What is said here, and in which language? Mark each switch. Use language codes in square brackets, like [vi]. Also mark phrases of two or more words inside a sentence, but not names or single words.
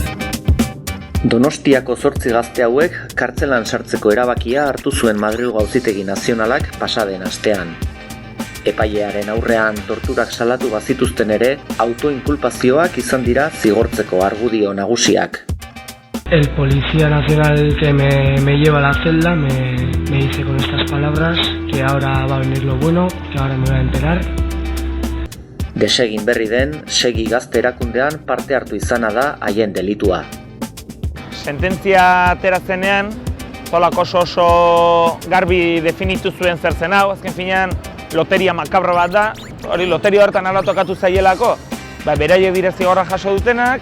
[eu] Donostiako 8 gazte hauek kartzelan sartzeko erabakia hartu zuen Madrilgo Auzitegi Nazionalak pasaden astean. Epailearen aurrean torturak salatu bazituzten ere, autoinkulpazioak izan dira zigortzeko argudio nagusiak. [es] El policía nacional que me lleva a la celda me dice con estas palabras que ahora va a venir lo bueno, que ahora me voy a enterar. [eu] Desegin berri den, segi gazte erakundean parte hartu izana da haien delitua. Sententzia ateratzenean, Zolak oso garbi definitu zuen zertzen hau, azken finean loteria makabra bat da, hori loteria hortan ala tokatu zaielako, beraiek dire zigorra jaso dutenak.